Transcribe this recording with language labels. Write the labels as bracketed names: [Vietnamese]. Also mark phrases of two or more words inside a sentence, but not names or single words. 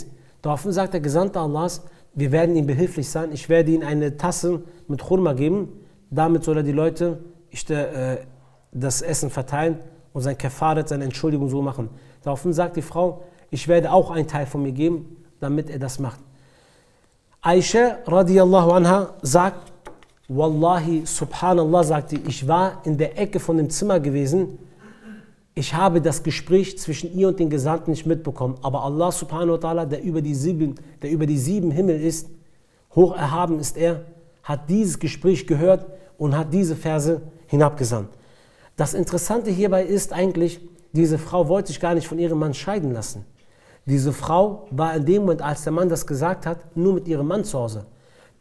[German] Daraufhin sagt der Gesandte Allahs, wir werden ihm behilflich sein, ich werde ihm eine Tasse mit Khurma geben, damit soll er die Leute das Essen verteilen und sein Kafarat, seine Entschuldigung so machen. Daraufhin sagt die Frau, ich werde auch einen Teil von mir geben, damit er das macht. Aisha [Arabic] رضي الله عنها [German] sagt, [Arabic] والله، سبحان الله, [German] sagt sie, ich war in der Ecke von dem Zimmer gewesen, ich habe das Gespräch zwischen ihr und den Gesandten nicht mitbekommen, aber Allah [Arabic] سبحانه وتعالى, [German] der über die 7 Himmel ist, hoch erhaben ist er, hat dieses Gespräch gehört und hat diese Verse hinabgesandt. Das Interessante hierbei ist eigentlich, diese Frau wollte sich gar nicht von ihrem Mann scheiden lassen. Diese Frau war in dem Moment, als der Mann das gesagt hat, nur mit ihrem Mann zu Hause.